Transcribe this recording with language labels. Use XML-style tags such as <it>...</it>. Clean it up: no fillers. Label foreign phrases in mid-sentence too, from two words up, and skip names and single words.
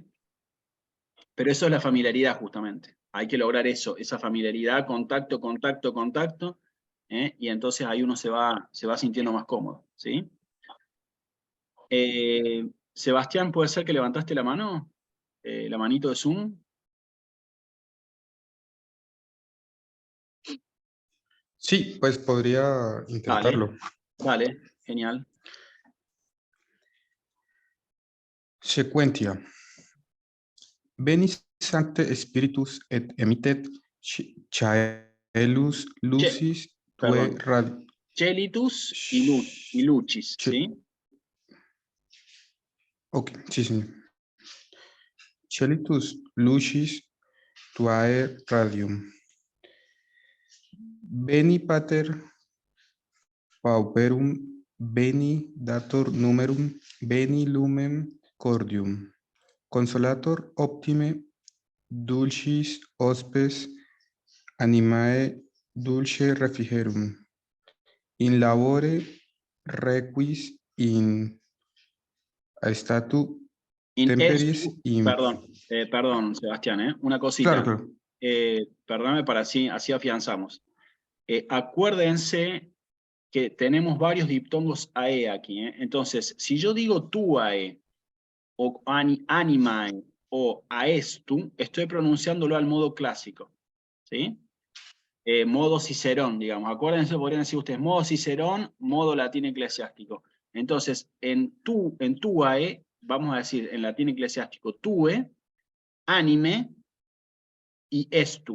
<es>Pero eso es la familiaridad, justamente. Hay que lograr eso, esa familiaridad, contacto, y entonces ahí uno se va sintiendo más cómodo, ¿sí? Sebastián, ¿puede ser que levantaste la mano? La manito de Zoom. Sí, pues podría intentarlo. Vale, genial.</es> <la>Sequentia. Veni Sancte Spiritus et emittet caelus lucis tue radium.</la> <es>Chelitus y Lucis, ¿sí? Ok, sí, sí.</es> <la>Chelitus lucis tuae radium. Beni pater pauperum, beni dator numerum, beni lumen cordium. Consolator optime dulcis hospes animae dulce refrigerum. In labore requis in statu temperis</la> <es>Perdón, Sebastián, una Claro, cosita. claro. Perdóname para así afianzamos. Acuérdense que tenemos varios diptongos AE aquí. Entonces, si yo digo tuae, o animae, o aestu, estoy pronunciándolo al modo clásico. ¿Sí? Modo Cicerón, digamos. Acuérdense, podrían decir ustedes, modo Cicerón, modo latín eclesiástico. Entonces, en tuae, vamos a decir en latín eclesiástico, tue, anime y estu.</es>